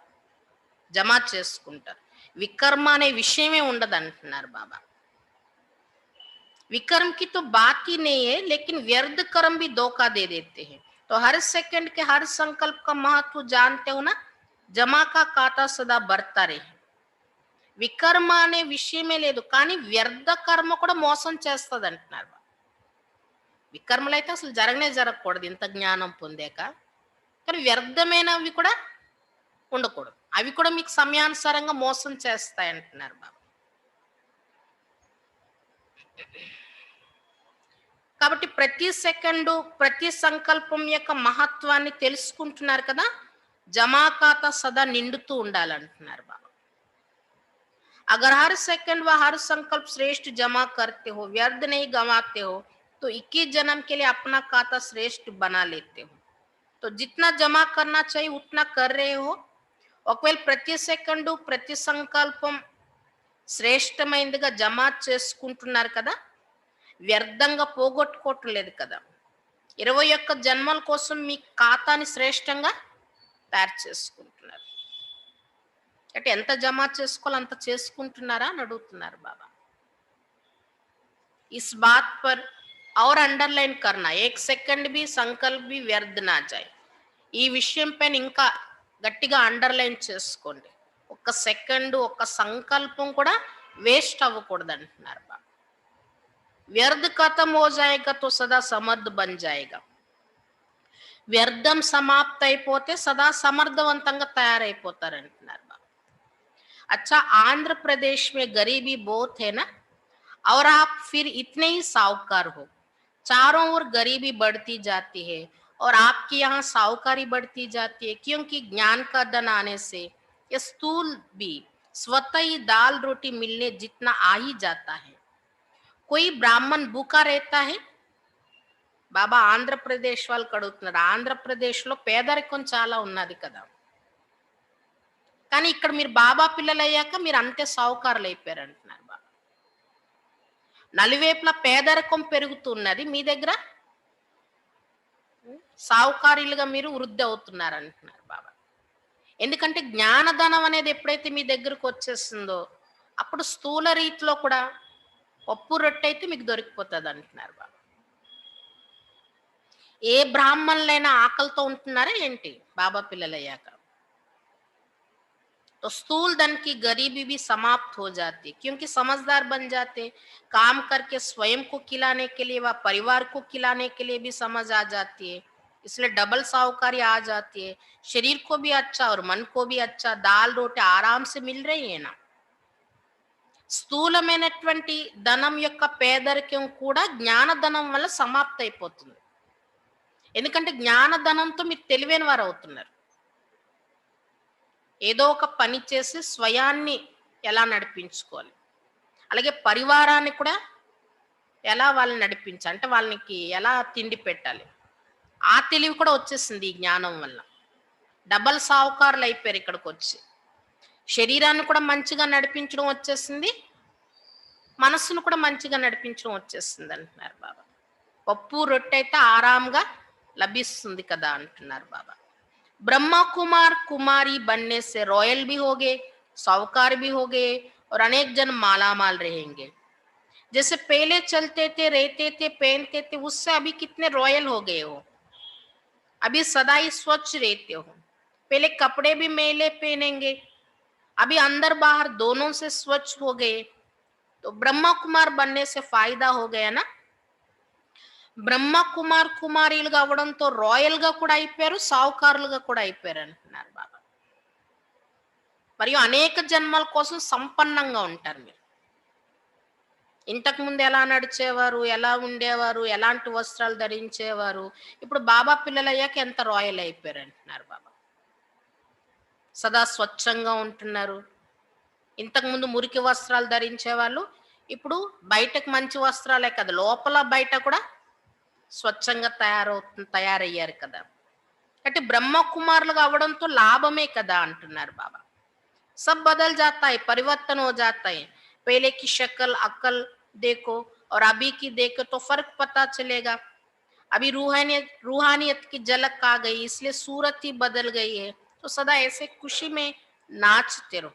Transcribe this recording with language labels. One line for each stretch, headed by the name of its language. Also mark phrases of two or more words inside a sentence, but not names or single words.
Telugu: జమా చేసుకుంటారు. వికర్మ అనే విషయమే ఉండదు అంటున్నారు బాబా.
Hindi: विकर्म की तो बात ही नहीं है, लेकिन व्यर्थ कर्म भी धोखा दे देते हैं. तो हर सेकंड के हर संकल्प का महत्व जानते हो ना, जमा का खाता सदा बढ़ता रहे.
Telugu: వికర్మ అనే విషయమే లేదు, కానీ వ్యర్థ కర్మ కూడా మోసం చేస్తుంది అంటున్నారు. వికర్మలు అయితే అసలు జరగకూడదు ఇంత జ్ఞానం పొందాక. కానీ వ్యర్థమైనవి కూడా ఉండకూడదు. అవి కూడా మీకు సమయానుసారంగా మోసం చేస్తాయి అంటున్నారు బాబా. కాబట్టి ప్రతి సెకండు, ప్రతి సంకల్పం యొక్క మహత్వాన్ని తెలుసుకుంటున్నారు కదా. జమా ఖాతా సదా నిండుతూ ఉండాలంటున్నారు బాబా.
Hindi: अगर हर सेकंड व हर संकल्प श्रेष्ठ जमा करते हो, व्यर्थ नहीं गंवाते हो, तो 21 जन्म के लिए अपना खाता श्रेष्ठ बना लेते हो. तो जितना जमा करना चाहिए उतना कर रहे हो.
Telugu: ఒకవేళ ప్రతి సెకండు, ప్రతి సంకల్పం శ్రేష్టమైనదిగా జమా చేసుకుంటున్నారు కదా, వ్యర్థంగా పోగొట్టుకోవటం లేదు కదా. 21 జన్మల కోసం మీ ఖాతాని శ్రేష్టంగా తయారు చేసుకుంటున్నారు. అంటే ఎంత జమా చేసుకోవాలో అంత చేసుకుంటున్నారా అని అడుగుతున్నారు బాబా.
Hindi: इस बात पर और अंडरलाइन करना, 1 सेकंड भी संकल्प भी व्यर्थ ना जाए.
Telugu: ఈ విషయం పైన ఇంకా గట్టిగా అండర్లైన్ చేసుకోండి. 1 సెకండ్, 1 సంకల్పం కూడా వేస్ట్ అవ్వకూడదు అంటున్నారు బాబా.
Hindi: व्यर्थ खतम हो जाएगा तो सदा समर्थ बन जाएगा.
Telugu: వ్యర్థం సమాప్త అయిపోతే సదా సమర్థవంతంగా తయారైపోతారు అంటున్నారు బాబా.
Hindi: अच्छा, आंध्र प्रदेश में गरीबी बहुत है ना, और आप फिर इतने ही साहूकार हो. चारों ओर गरीबी बढ़ती जाती है और आपकी यहाँ साहूकारी बढ़ती जाती है, क्योंकि ज्ञान का धन आने से ये स्थूल भी स्वतः ही दाल रोटी मिलने जितना आ ही जाता है. कोई ब्राह्मण भूखा रहता है?
Telugu: బాబా ఆంధ్రప్రదేశ్ వాళ్ళకి అడుగుతున్నారు. ఆంధ్రప్రదేశ్లో పేదరికం చాలా ఉన్నది కదా, కానీ ఇక్కడ మీరు బాబా పిల్లలు అయ్యాక మీరు అంతే సావుకారులు అయిపోయారు అంటున్నారు బాబా. నలువైపులా పేదరికం పెరుగుతున్నది, మీ దగ్గర సావుకారులుగా మీరు వృద్ధి అవుతున్నారు అంటున్నారు బాబా. ఎందుకంటే జ్ఞానధనం అనేది ఎప్పుడైతే మీ దగ్గరకు వచ్చేస్తుందో అప్పుడు స్థూల రీతిలో కూడా పప్పు రొట్టె అయితే మీకు దొరికిపోతుంది అంటున్నారు బాబా. ఏ బ్రాహ్మణులైనా ఆకలితో ఉంటున్నారా ఏంటి బాబా పిల్లలు అయ్యాక?
Hindi: तो स्थूल धन की गरीबी भी समाप्त हो जाती है, क्योंकि समझदार बन जाते. काम करके स्वयं को खिलाने के लिए व परिवार को खिलाने के लिए भी समझ आ जाती है, इसलिए डबल साहूकारी आ जाती है. शरीर को भी अच्छा और मन को भी अच्छा, दाल रोटी आराम से मिल रही है ना.
Telugu: స్థూలమైనటువంటి ధనం యొక్క పేదరికం కూడా జ్ఞానధనం వల్ల సమాప్త అయిపోతుంది. ఎందుకంటే జ్ఞానధనంతో మీరు తెలివైన వారు అవుతున్నారు. ఏదో ఒక పని చేసి స్వయాన్ని ఎలా నడిపించుకోవాలి, అలాగే పరివారాన్ని కూడా ఎలా వాళ్ళని నడిపించాలి, అంటే వాళ్ళకి ఎలా తిండి పెట్టాలి, ఆ తెలివి కూడా వచ్చేసింది ఈ జ్ఞానం వల్ల. డబల్ సావుకారులు అయిపోయారు ఇక్కడికి వచ్చి. శరీరాన్ని కూడా మంచిగా నడిపించడం వచ్చేసింది, మనస్సును కూడా మంచిగా నడిపించడం వచ్చేసింది అంటున్నారు బాబా. పప్పు రొట్టె అయితే ఆరాంగా లభిస్తుంది కదా అంటున్నారు బాబా.
Hindi: ब्रह्मा कुमार कुमारी बनने से रॉयल भी हो गए, साहूकार भी हो गए और अनेक जन माला माल रहेंगे. जैसे पहले चलते थे, रहते थे, पहनते थे, उससे अभी कितने रॉयल हो गए हो. अभी सदा ही स्वच्छ रहते हो. पहले कपड़े भी मैले पहनेंगे, अभी अंदर बाहर दोनों से स्वच्छ हो गए. तो ब्रह्मा कुमार बनने से फायदा हो गया ना.
Telugu: బ్రహ్మ కుమార్ కుమారీలుగా అవ్వడంతో రాయల్ గా కూడా అయిపోయారు, సావుకారులుగా కూడా అయిపోయారు అంటున్నారు బాబా. మరియు అనేక జన్మల కోసం సంపన్నంగా ఉంటారు మీరు. ఇంతకు ముందు ఎలా నడిచేవారు, ఎలా ఉండేవారు, ఎలాంటి వస్త్రాలు ధరించేవారు, ఇప్పుడు బాబా పిల్లలు అయ్యాక ఎంత రాయల్ అయిపోయారు అంటున్నారు బాబా. సదా స్వచ్ఛంగా ఉంటున్నారు. ఇంతకు ముందు మురికి వస్త్రాలు ధరించే వాళ్ళు ఇప్పుడు బయటకు మంచి వస్త్రాలే కదా, లోపల బయట కూడా స్వచ్ఛంగా తయారయ్యారు కదా. అంటే బ్రహ్మ కుమారులుగా అవ్వడంతో లాభమే కదా అంటున్నారు బాబా.
Hindi: सब बदल जाता है, परिवर्तन हो जाता है। पहले की शक्ल अक्ल देखो और अभी की देखो तो फर्क पता चलेगा। अभी रूहानियत की झलक आ गई, इसलिए सूरत ही बदल गई है। तो सदा ऐसे खुशी में नाचते रहो.